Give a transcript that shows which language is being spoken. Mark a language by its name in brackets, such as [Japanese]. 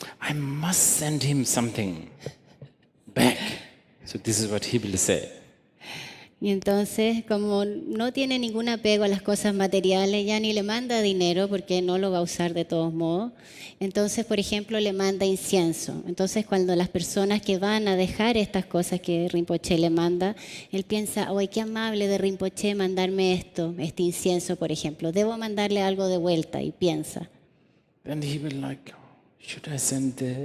[English] I must send him something back. So this is what he will say. [Spanish] Y entonces, como no tiene ningún apego a las cosas materiales, ya ni le manda dinero porque no lo va a usar de todos modos. Entonces, por ejemplo, le manda incienso. Entonces, cuando las personas que van a dejar estas cosas que Rinpoche le manda, él piensa, ¡ay, qué amable de Rinpoche mandarme esto, este incienso, por ejemplo! Debo mandarle algo de vuelta, y piensa. [English] Then he will should I send